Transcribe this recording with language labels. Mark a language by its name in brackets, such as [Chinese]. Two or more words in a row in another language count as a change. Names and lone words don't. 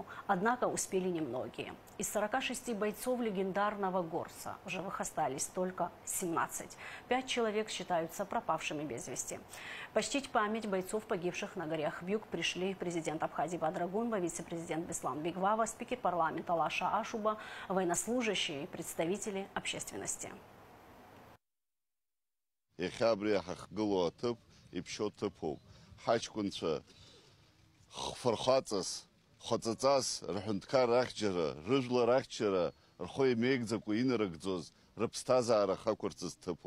[Russian] Однако успели немногие. Из 46 бойцов легендарного «Горца» в живых остались только 17. 5 человек считаются пропавшими без вести. Почтить память бойцов, погибших на горе Ахбюг, пришли президент Абхазии Бадрагунба, вице-президент Беслан Бигвава, спикер парламента Лаша Ашуба, военнослужащие и представители общественности. Фархацас, Хоцацас, Рахунткар Рахджера, Рыжла Рахчера, Рхой Мегзаку Инарагдзоз, Рапстаза Арахакурцас Тыпу.